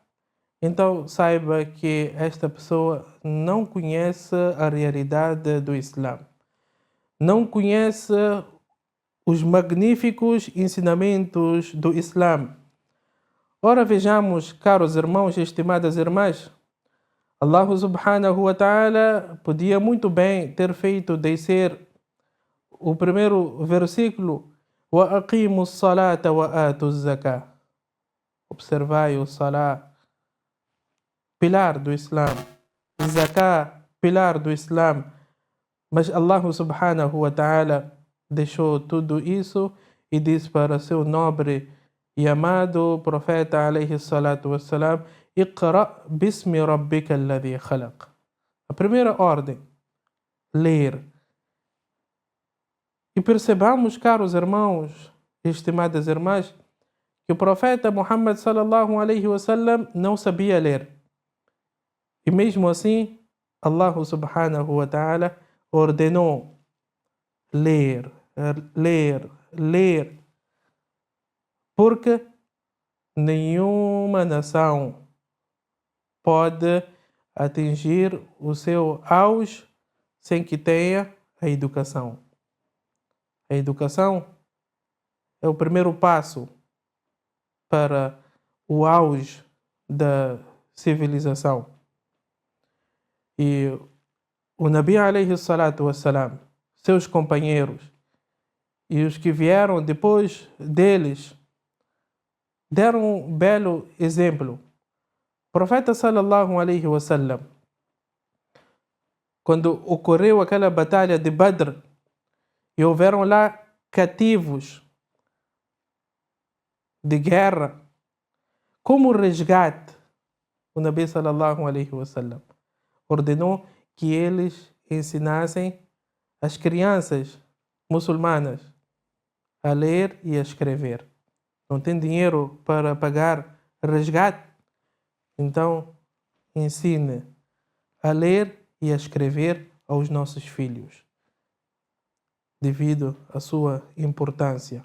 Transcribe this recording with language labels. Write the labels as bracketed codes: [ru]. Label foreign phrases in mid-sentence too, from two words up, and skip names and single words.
[pt] Então saiba que esta pessoa não conhece a realidade do Islã, não conhece os magníficos ensinamentos do Islã. Ora vejamos, caros irmãos e estimadas irmãs, [ar] الله سبحانه وتعالى [pt] podia muito bem ter feito descer o primeiro versículo: [ar] وأقيموا الصلاة وآتوا الزكاة. [pt] Observai o salah, pilar do Islã, zakah, pilar do Islã. Mas [ar] الله سبحانه وتعالى [pt] deixou tudo isso e disse para seu nobre e amado profeta [ar] عليه الصلاة والسلام: اقرأ باسم ربك الذي خلق. [pt] A primeira ordem, ler. E percebamos, caros irmãos e estimadas irmãs, que o profeta Muhammad [ar] صلى الله عليه وسلم [pt] não sabia ler. E mesmo assim, [ar] الله سبحانه وتعالى [pt] ordenou ler, ler, ler. Porque nenhuma nação pode atingir o seu auge sem que tenha a educação. A educação é o primeiro passo para o auge da civilização. E o Nabi [ar] عليه الصلاة والسلام, [pt] seus companheiros e os que vieram depois deles deram um belo exemplo. O profeta [ar] صلى الله عليه وسلم, [pt] quando ocorreu aquela batalha de Badr e houveram lá cativos de guerra, como resgate, o Nabi [ar] صلى الله عليه وسلم [pt] ordenou que eles ensinassem as crianças muçulmanas a ler e a escrever. Não tem dinheiro para pagar resgate? Então, ensine a ler e a escrever aos nossos filhos, devido à sua importância.